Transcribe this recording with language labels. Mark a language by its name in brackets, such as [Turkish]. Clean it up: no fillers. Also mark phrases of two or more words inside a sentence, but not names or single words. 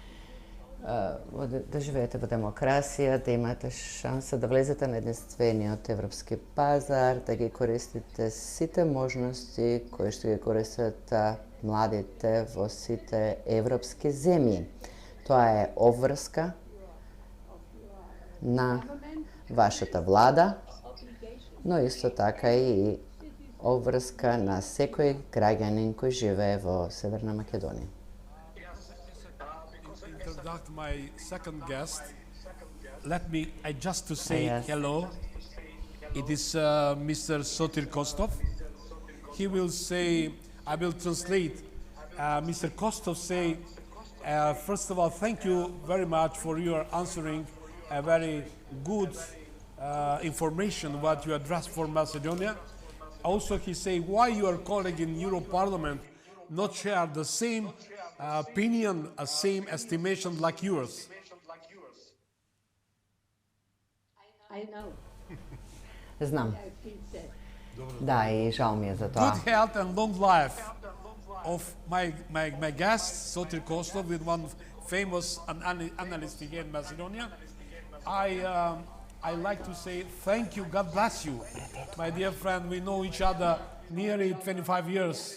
[Macedonian] во демокрасија, да имате шанса да влезете на единствениот европски пазар, да ги користите сите можности кои што ги користат младите во сите европски земји. Тоа е обврска на вашата влада но исто така и обврска на секој граѓанин кој живее во Северна Македонија. [English] Introduct my second guest. Let me, just to say Yes. hello. It is Mr. Sotir Kostov. He will say, I will translate. Mr. Kostov say, first of all, thank you very much for your answering a very good information what you addressed for Macedonia. Also, he say why your colleague in Euro Parliament not share the same opinion, same estimation like yours. I know. [Macedonian] Знам. [English] I feel sad. [Macedonian] Да, и жал ми е за тоа. [English] Good health and long life of my guest, Sotir Kostov, with one famous analyst here in Macedonia. I like to say thank you, God bless you. My dear friend, we know each other nearly 25 years.